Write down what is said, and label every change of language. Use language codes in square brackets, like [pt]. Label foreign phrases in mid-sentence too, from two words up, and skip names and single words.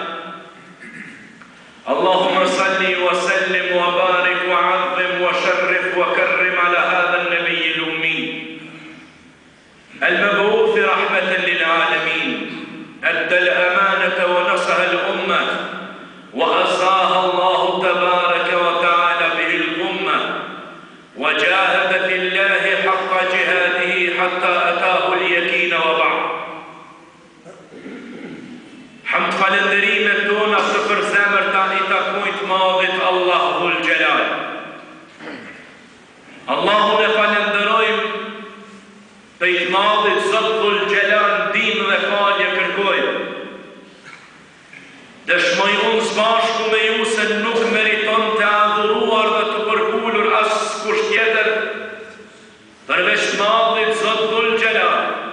[ar] اللهم صل وسلم وبارك وعظم وشرف وكرم على هذا النبي الأمي المبعوث رحمة للعالمين، أدى الأمانة ونصح الأمة وأصاها الله تبارك وتعالى به الأمة وجاهد في الله حق جهاده حتى أتاه اليقين وبعد. [sq] حمد falënderimet tona për zemërta I takojnë të madhit Allah [ar] ذو الجلال. [sq] Allahun e falenderojmë të I të madhit Zot [ar] ذو الجلال [sq] ndihmë dhe falje kërkojmë. Dëshmoj unë bashku me ju se nuk meriton të adhuruar dhe të përkullur as kush tjetër përveç të madhit Zot [ar] ذو الجلال.